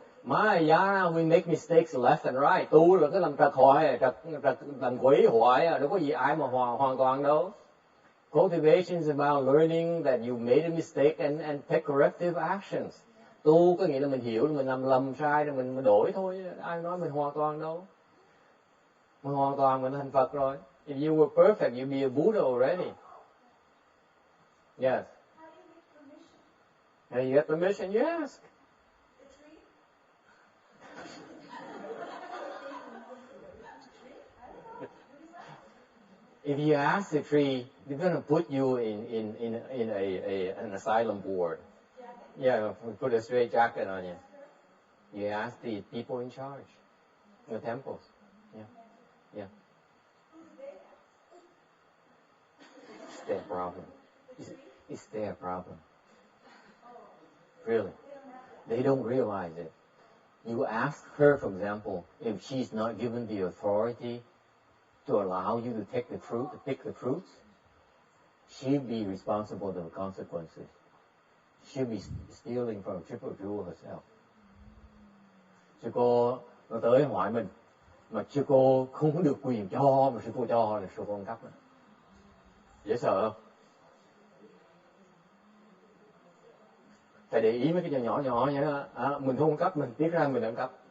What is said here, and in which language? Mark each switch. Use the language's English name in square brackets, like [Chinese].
[English] Mahayana, we make mistakes left and right. [Vietnamese] Tu là cái làm trật hoại, làm quỷ hoại, đâu có gì ai mà hoàn toàn đâu. [English] Cultivation is about learning that you made a mistake and take corrective actions. [Vietnamese] Tu có nghĩa là mình hiểu là mình làm lầm sai rồi mình đổi thôi. Ai nói mình hoàn toàn đâu. Mình hoàn toàn mình thành Phật rồi. [English] If you were perfect, you'd be a Buddha already. Yes. How do you get permission? How you get permission? You ask. The tree? If you ask the tree, they're going to put you in an asylum ward. Yeah, put a straight jacket on you. You ask the people in charge, the temples. Yeah. It's their problem. It's their problem. Really. They don't realize it. You ask her, for example, if she's not given the authority to allow you to take the fruit, to pick the fruits, she'll be responsible for the consequences. She'll be stealing from Triple Jewel herself. [Vietnamese] Sư cô nó tới hỏi mình, mà sư cô không có được quyền cho, mà sư cô cho là sư cô ăn cắp. Dễ sợ không? Phải để ý mấy cái nhỏ nhỏ vậy đó. Mình không ăn cắp, mình tiếc ra mình ăn cắp.